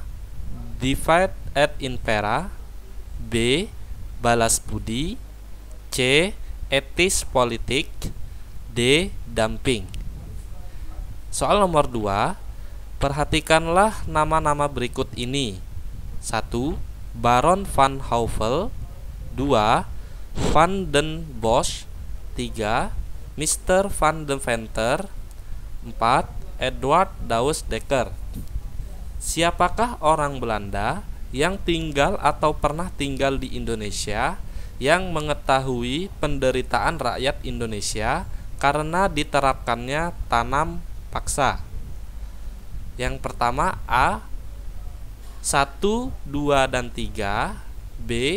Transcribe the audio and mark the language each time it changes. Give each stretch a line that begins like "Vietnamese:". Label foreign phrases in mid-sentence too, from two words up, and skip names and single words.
Indonesian: Divide et impera, B. Balas budi, C. Etis politik, D. Damping. Soal nomor 2, perhatikanlah nama-nama berikut ini. 1. Baron van Houvel, 2. Van den Bosch, 3. Mr. van de Venter, 4. Edward Douwes Dekker. Siapakah orang Belanda yang tinggal atau pernah tinggal di Indonesia yang mengetahui penderitaan rakyat Indonesia karena diterapkannya tanam paksa? Yang pertama A. 1, 2, dan 3, B.